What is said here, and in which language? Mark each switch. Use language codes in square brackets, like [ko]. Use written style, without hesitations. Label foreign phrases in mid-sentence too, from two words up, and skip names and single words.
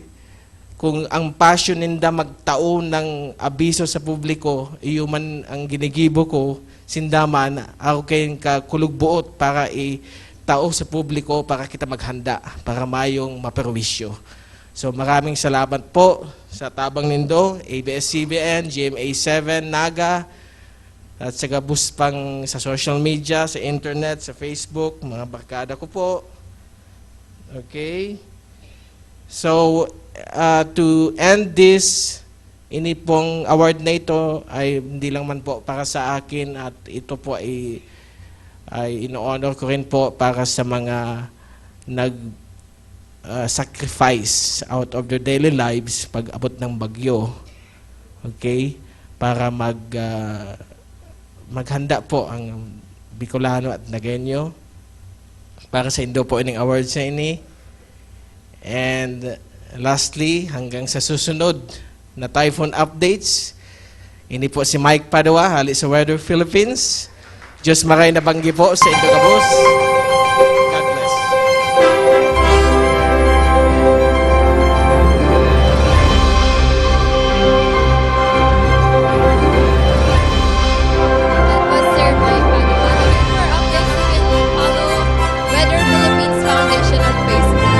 [bik] Kung ang passion ninda magtao ng abiso sa publiko, iyon ang ginigibo ko, sindaman, ako kayong kakulugbuot para tao sa publiko para kita maghanda, para mayong maperwisyo. So [tl] maraming salamat po [bik] sa tabang nindo, ABS-CBN, GMA7, Naga, at sa gabus pang sa social media, sa internet, sa Facebook, mga barkada ko po. [en] Okay? So, to end this, [tl] ini pong award na ito ay hindi lang man po para sa akin at ito po ay ino-honor ko rin po para sa mga nag-sacrifice [en] out of their daily lives [tl] pag abot ng bagyo. Okay? [bik] Para maghanda po ang Bicolano at Nagueño para sa Indo po ining awards na ini. [en] And lastly, [bik] hanggang sa susunod na [en] typhoon updates, [bik] ini po si Mike Padua, hali sa Weather Philippines. Diyos maray na banggi po sa Indo Gabos. [en] God bless. That was Sir Mike Padua. For updates, you can follow Weather Philippines Foundation on Facebook.